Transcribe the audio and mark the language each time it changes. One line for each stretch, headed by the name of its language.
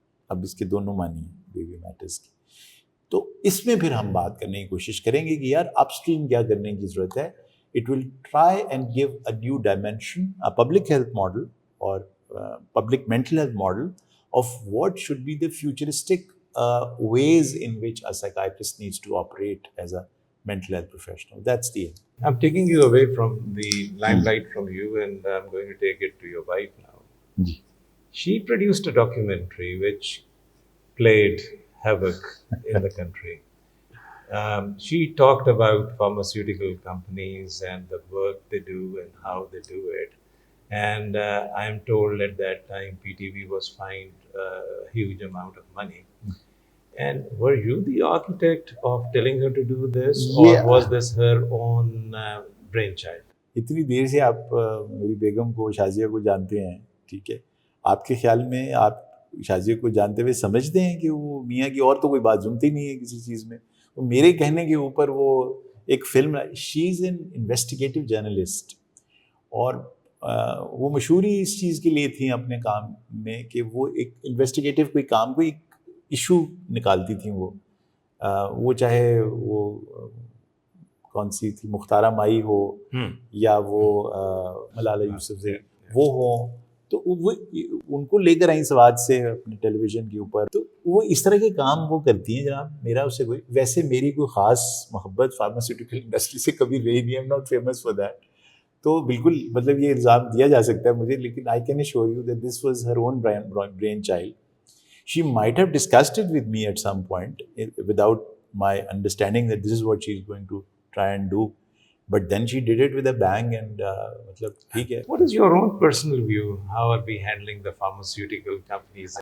Urdu: اب اس کے دونوں معنی ہیں بیبی میٹرز کی. تو اس میں پھر ہم بات کرنے کی کوشش کریں گے کہ یار اپ اسٹریم کیا کرنے کی ضرورت ہے.
English: It will try and give a new dimension, a public health model اور public mental health model of what should be the futuristic ways in which a psychiatrist needs to operate as a mental health professional. That's the aim. I'm taking you away from the limelight from you, and I'm going to take it to your wife now. Ji. She produced a documentary which played havoc in the country. She talked about pharmaceutical companies and the work they do and how they do it. And I'm told at that time PTV was fined a huge amount of money. And were you the architect of telling her to do this, or was this her own brainchild?
Urdu: اتنی دیر سے آپ میری بیگم کو, شازیہ کو جانتے ہیں, ٹھیک ہے, آپ کے خیال میں آپ شازیہ کو جانتے ہوئے سمجھتے ہیں کہ وہ میاں کی اور تو کوئی بات سنتی نہیں ہے کسی چیز میں. وہ میرے کہنے کے اوپر وہ ایک film,
English: she is an investigative journalist,
Urdu: اور وہ مشہور ہی اس چیز کے لیے تھیں اپنے کام میں کہ وہ ایک انویسٹیگیٹو کوئی کام, کوئی ایشو نکالتی تھیں. وہ چاہے وہ کون سی تھی, مختارہ مائی ہو یا وہ ملالہ یوسفزئی, وہ ہوں, تو وہ ان کو لے کر آئیں سوات سے اپنے ٹیلی ویژن کے اوپر. تو وہ اس طرح کے کام وہ کرتی ہیں جناب. میرا اس سے کوئی, ویسے میری کوئی خاص محبت فارماسیوٹیکل انڈسٹری سے کبھی رہی نہیں.
English: I am not famous for that.
Urdu: تو بالکل مطلب یہ الزام دیا جا سکتا ہے مجھے, لیکن
English: I can assure you that this was her own brainchild. She might have discussed it with me at some point without my understanding that this is what she is going to try and do. But then she did it with a bang and What is your own personal view? How are we handling the pharmaceutical companies?